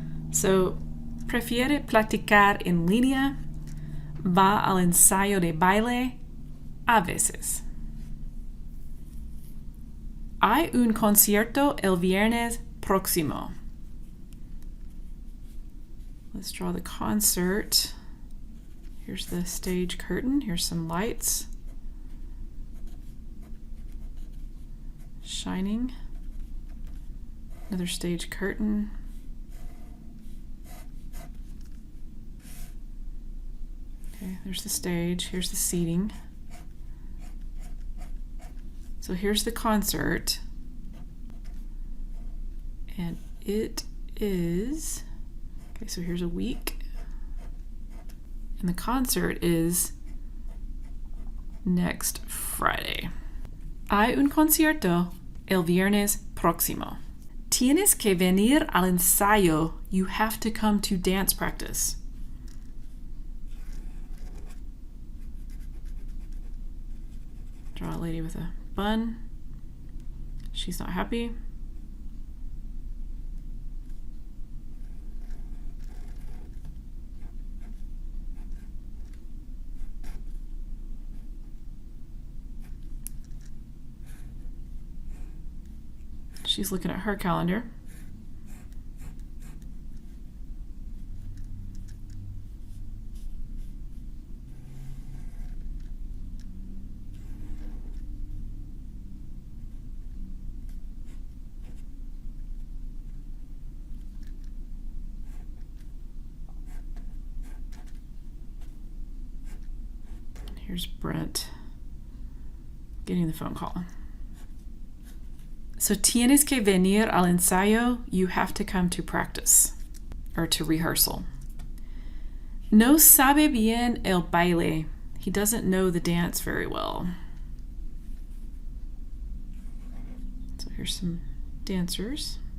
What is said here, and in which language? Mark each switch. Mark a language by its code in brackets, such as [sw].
[es] So, prefiere practicar en línea, va al ensayo de baile a veces. Hay un concierto el viernes próximo. [en] Let's draw the concert. Here's the stage curtain. Here's some lights shining. Another stage curtain. Okay, there's the stage. Here's the seating. So here's the concert. And it is, okay, so here's a week. And the concert is next Friday. [es] Hay un concierto el viernes próximo. Tienes que venir al ensayo. [en] You have to come to dance practice. Draw a lady with a bun. She's not happy. She's looking at her calendar. Here's Brent getting the phone call. [es] So tienes que venir al ensayo. [en] You have to come to practice or to rehearsal. [es] No sabe bien el baile. [en] He doesn't know the dance very well. So here's some dancers.